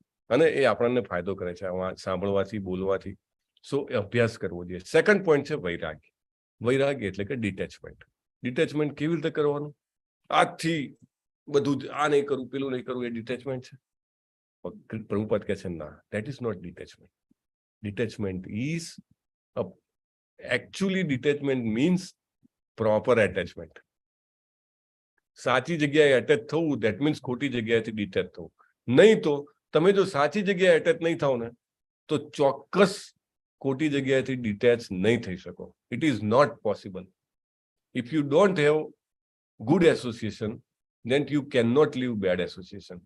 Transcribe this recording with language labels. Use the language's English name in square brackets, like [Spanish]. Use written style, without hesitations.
[Gujarati] અને એ આપણને ફાયદો કરે છે સાંભળવાથી, બોલવાથી. સો અભ્યાસ કરવો જોઈએ. સેકન્ડ પોઈન્ટ છે વૈરાગ્ય. વૈરાગ્ય એટલે કે ડિટેચમેન્ટ. ડિટેચમેન્ટ કેવી રીતે કરવાનું? આજથી બધું આ નહીં કરું, પેલું નહીં કરું, એ ડિટેચમેન્ટ છે? પ્રભુપાદ કહે છે ના, [English] That is not detachment. Detachment is actually detachment means proper attachment. [Gujarati] સાચી જગ્યાએ એટેચ થવું [English] that means [Gujarati] ખોટી જગ્યાએથી ડિટેચ થવું. નહીં તો તમે જો સાચી જગ્યાએ એટેચ નહીં થાવ ને તો ચોક્કસ ખોટી જગ્યાએથી ડિટેચ નહીં થઈ શકો. [English] It is not possible. If you don't have good association then you cannot live bad association.